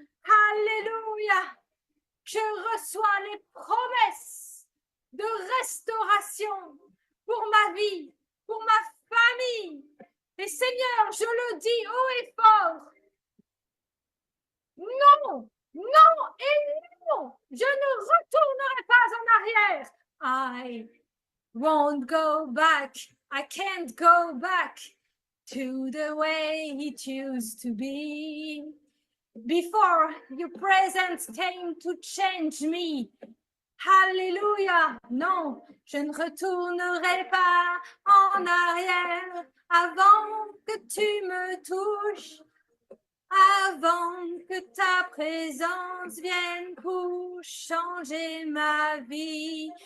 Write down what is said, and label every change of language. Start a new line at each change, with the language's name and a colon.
French: Alléluia. Je reçois les promesses de restauration pour ma vie, pour ma famille. Et Seigneur, je le dis haut et fort. Non, non et non. Je ne retournerai pas en arrière.
English: I won't go back. I can't go back to the way it used to be. Before your presence came to change me.
French: Alléluia. Non, je ne retournerai pas en arrière avant que tu me touches, avant que ta présence vienne pour changer ma vie.